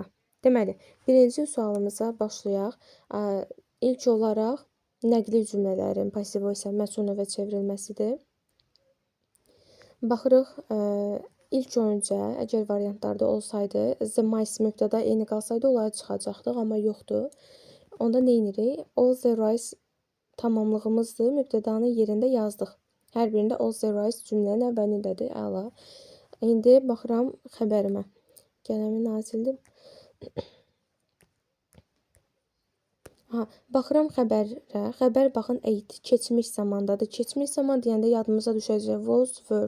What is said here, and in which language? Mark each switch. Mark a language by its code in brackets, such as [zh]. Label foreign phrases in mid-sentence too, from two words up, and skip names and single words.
[az] Deməli, birinci sualımıza başlayaq. İlk olaraq nəqli cümlələrin [en] passiv voice [az] məsum növə çevrilməsidir. Baxırıq, ilk öncə əgər variantlarda olsaydı, [en] the mice [az] mübtəda eyni qalsaydı, onları çıxacaqdıq, amma yoxdur. Onda nə edirik? [en] All the rice [az] tamamlığımızdır, mübtədanın yerində yazdıq. Hər birində [en] all the rice [az] cümlənin əvvəlindədir, əla. İndi baxıram xəbərimə. Qələmi nazildir. Baxıram xəbərə. Xəbər baxın 8 keçmiş zamandadır. Keçmiş zaman deyəndə yadımıza düşəcək [en] was, were.